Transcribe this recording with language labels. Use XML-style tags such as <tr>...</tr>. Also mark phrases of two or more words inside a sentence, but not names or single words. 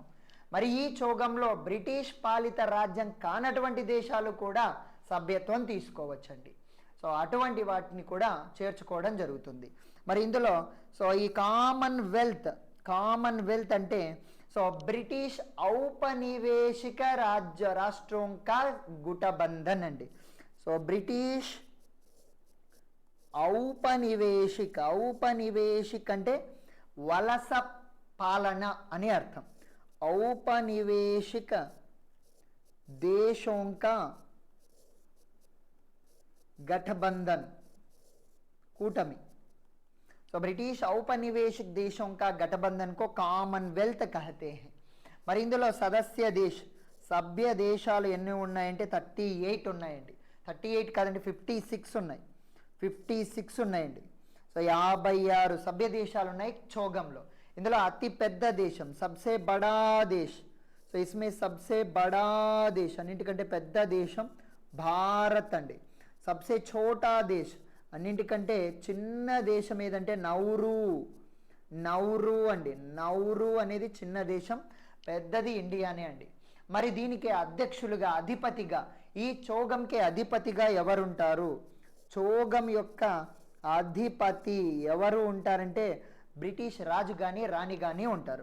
<te>మరి ఈ చోగంలో బ్రిటిష్ పాలిత రాజ్యం కానటువంటి దేశాలు కూడా సభ్యత్వం తీసుకోవచ్చండి. సో అటువంటి వాటిని కూడా చేర్చుకోవడం జరుగుతుంది. మరి ఇందులో సో ఈ కామన్వెల్త్ అంటే సో</te> <hi>ब्रिटिश औपनिवेशिक राष्ट्रों का गुटबंधन</hi> <te>అండి. సో</te> <hi>ब्रिटिश औपनिवेशिक</hi> <te>అంటే వలస పాలన అని అర్థం.</te> <hi>औपनिवेशिक देशों का गठबंधन కూటమి. तो ब्रिटिश औपनिवेशिक देशों का गठबंधन को కామన్వెల్త్ कहते हैं.</hi> <te>మరి ఇందులో సభ్య దేశాలు ఎన్ని ఉన్నాయంటే 38 ఉన్నాయండి. 38 కాదండి, 56 ఉన్నాయి. 56 ఉన్నాయండి. సో 56 సభ్య దేశాలు ఉన్నాయి చోగంలో. ఇందులో అతి పెద్ద దేశం</te> <hi>सबसे बड़ा देश सो इसमें सबसे बड़ा देश,</hi> <te>అన్నింటికంటే పెద్ద దేశం భారత్ అండి.</te> <hi>सबसे छोटा देश,</hi> <te>అన్నింటికంటే చిన్న దేశం ఏదంటే నౌరు. నౌరు అండి, నౌరు అనేది చిన్న దేశం, పెద్దది ఇండియానే అండి. మరి దీనికి అధ్యక్షులుగా, అధిపతిగా, ఈ చోగంకి అధిపతిగా ఎవరుంటారు? చోగం యొక్క అధిపతి ఎవరు ఉంటారంటే బ్రిటిష్ రాజు కానీ రాణి కానీ ఉంటారు.</te>